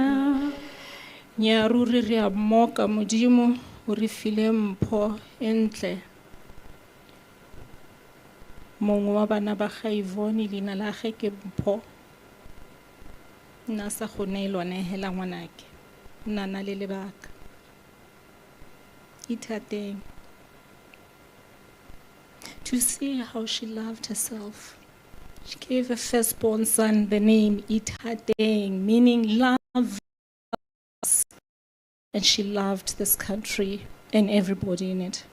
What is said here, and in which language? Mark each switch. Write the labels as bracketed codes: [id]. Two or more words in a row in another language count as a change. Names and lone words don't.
[tn] Nyaruri re a moka modimo o re file mpho entle. Mongwe wa bana ba ga Yvonne leina la gagwe ke Mpho. Nna sa gone e lone hela ngwanake. Nna na le lebaka. Ithateng. [en] To see how she loved herself. She gave her firstborn son the name Ithateng, meaning love. And she loved this country and everybody in it.